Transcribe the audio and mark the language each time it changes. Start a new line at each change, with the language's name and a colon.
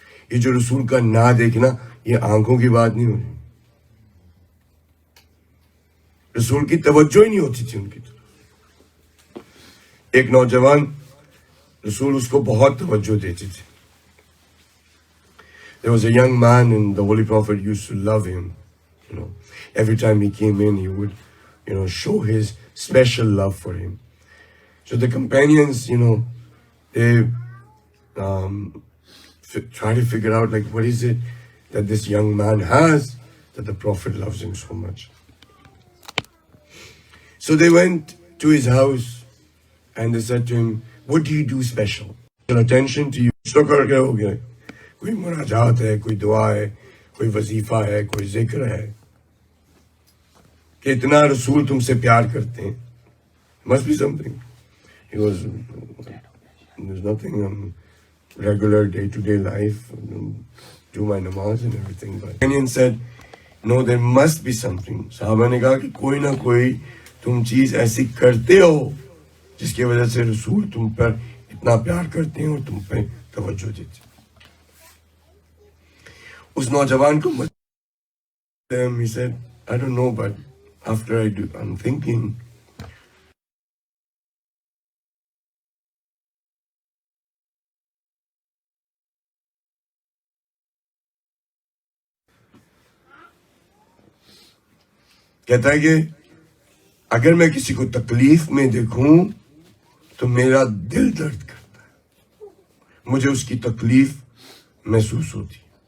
Urdu: یہ جو رسول کا نہ دیکھنا یہ آنکھوں کی بات نہیں ہو رہی, رسول کی توجہ ہی نہیں ہوتی تھی ان کی طرف. ایک نوجوان رسول اس کو بہت توجہ دیتے تھے.
English: There was a young man and the Holy Prophet used to love him. Every time he came in, he would, show his special love for him. So the companions, they try to figure out, what is it that this young man has that the Prophet loves him so much. So they went to his house and they said to him, what do you do special? Attention to you.
Urdu: کر کے ہو گیا, کوئی مناجات ہے, کوئی دعا ہے, کوئی وظیفہ ہے, کوئی ذکر ہے, کہ اتنا رسول تم سے پیار کرتے ہیں.
English: Must be something. He goes, there's nothing, regular day-to-day life, do my namaz and everything. But Kenyan said, no, there must be something.
Urdu: صحابہ نے کہا کہ کوئی نہ کوئی تم چیز ایسی کرتے ہو جس کی وجہ سے رسول تم پر اتنا پیار کرتے ہیں اور تم پہ توجہ دیتے ہیں. اس نوجوان کو
English: he said, I don't know, but after I'm thinking,
Urdu: کہتا ہے کہ اگر میں کسی کو تکلیف میں دیکھوں تو میرا دل درد کرتا ہے, مجھے اس کی تکلیف محسوس ہوتی.